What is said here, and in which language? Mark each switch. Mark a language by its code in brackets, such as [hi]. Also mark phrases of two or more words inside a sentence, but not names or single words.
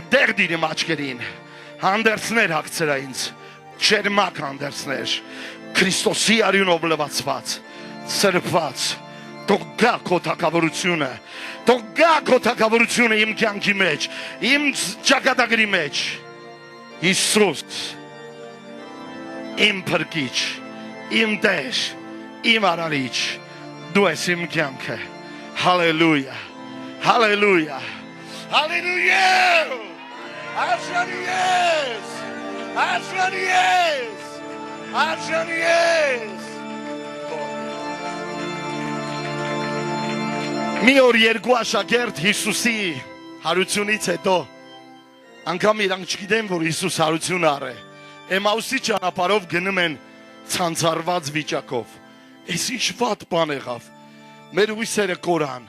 [hy] դեղ դիրիմ աչքերին հանդերձներ հագցրա ինձ չերմակ հանդերձներ Քրիստոսի արյունով լվացված սրբված թող գա քո թագավորությունը թող գա քո թագավորությունը իմ կյանքի մեջ իմ ճակատագրի մեջ Հիսուս իմ փրկիչ իմ Տեր իմ արարիչ դու ես իմ կյանքը հալելույա հալելույա Hallelujah! Ashanies! Ashanies! Ashanies! Մի օր երկու աշակերտ Հիսուսի հարությունից հետո անգամ իրանք չգիտեն որ Հիսուս հարություն առե Էմաուսի ճանապարհով գնում են ցանցարված վիճակով Էս ինչ վատ բան եղավ մեր հույսերը կորան